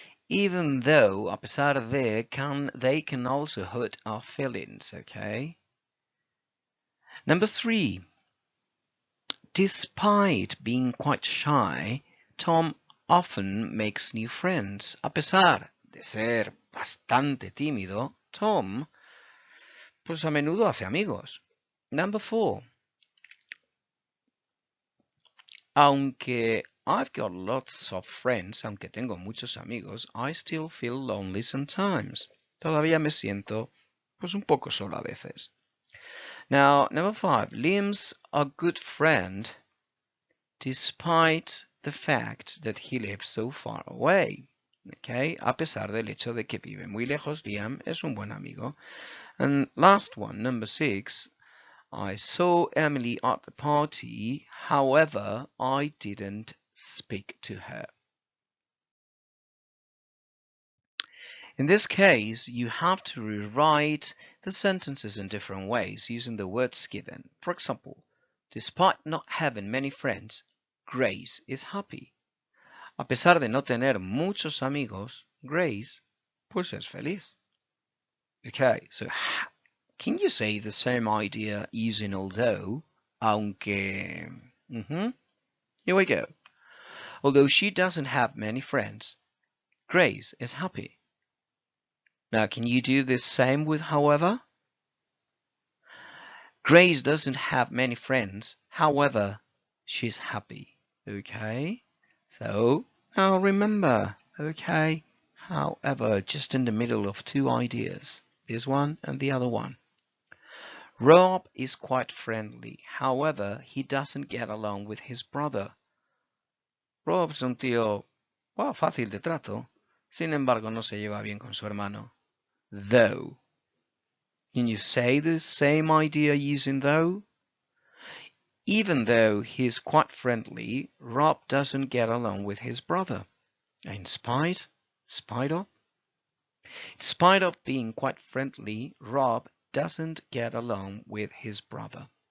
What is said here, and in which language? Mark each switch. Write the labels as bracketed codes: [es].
[en] Even though, [es] a pesar de, [en] they can also hurt our feelings, okay? Number three, despite being quite shy, Tom often makes new friends. [es] A pesar de ser bastante tímido, Tom, pues a menudo hace amigos. [en] Number 4. Aunque I've got lots of friends, [es] aunque tengo muchos amigos, [en] I still feel lonely sometimes. [es] Todavía me siento pues un poco solo a veces. [en] Now, number 5. Liam's a good friend despite the fact that he lives so far away. [es] Okay, a pesar del hecho de que vive muy lejos, Liam es un buen amigo. [en] And last one, number 6. I saw Emily at the party, however, I didn't speak to her. In this case, you have to rewrite the sentences in different ways using the words given. For example, despite not having many friends, Grace is happy. [es] A pesar de no tener muchos amigos, Grace, pues es feliz. [en] Okay, so can you say the same idea using although, aunque? Here we go. Although she doesn't have many friends, Grace is happy. Now, can you do the same with however? Grace doesn't have many friends, however, she's happy. Okay? So, now remember, okay? However, just in the middle of two ideas, this one and the other one. Rob is quite friendly, however, he doesn't get along with his brother. [es] Rob es un tío, well, fácil de trato, sin embargo no se lleva bien con su hermano. [en] Though. Can you say the same idea using though? Even though he is quite friendly, Rob doesn't get along with his brother. In spite of? In spite of being quite friendly, Rob doesn't get along with his brother.